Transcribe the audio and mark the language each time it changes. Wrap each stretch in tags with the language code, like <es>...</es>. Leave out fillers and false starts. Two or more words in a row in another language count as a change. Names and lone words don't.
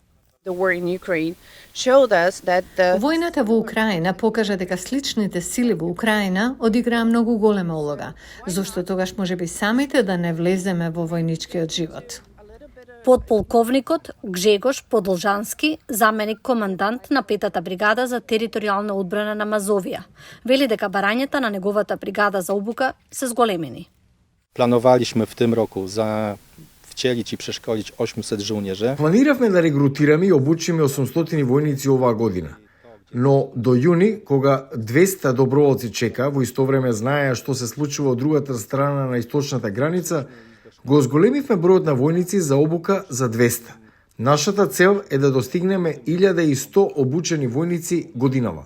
<mk>Војната во Украина покажа дека сличните сили во Украина одиграа многу голема улога, зашто тогаш можеби самите да не влеземе во војничкиот живот. Подполковникот Гжегош Подолжански, заменик командант на петата бригада за територијална одбрана на Мазовија, вели дека барањата на неговата бригада за обука се зголемени.</mk> <pl>Planowaliśmy w tym roku wcielić i przeszkolić 800 żołnierzy.</pl> <mk>Планиравме да регрутираме и обучиме 800 војници оваа година. Но до јуни, кога 200 доброволци чека, во исто време знаеа што се случува од другата страна на источната граница, го зголемивме бројот на војници за обука за 200. Нашата цел е да достигнеме 1100 обучени војници годинава.</mk>